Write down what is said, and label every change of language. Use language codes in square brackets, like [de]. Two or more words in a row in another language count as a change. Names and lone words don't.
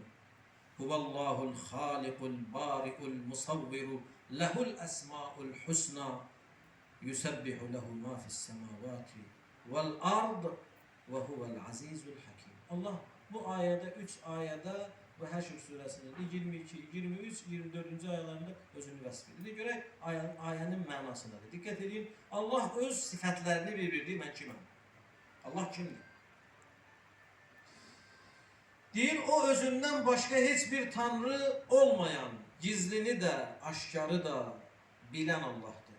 [ar] هو الله الخالق البارئ المصور له الأسماء الحسنى يسبح له ما في السماوات والأرض وهو العزيز الحكيم. [az] Allah bu ayədə 3 ayədə və Həşr surəsinin 22, 23, 24-cü ayələrində özünü vəsf edir. Görək ayənin mənasındadır. Diqqət edin. Allah öz sifətlərini verirdi. Mən kiməm? Allah kimdir? Deyir, o özündən başqa heç bir tanrı olmayan, gizlini də, aşkarı da bilən Allahdır.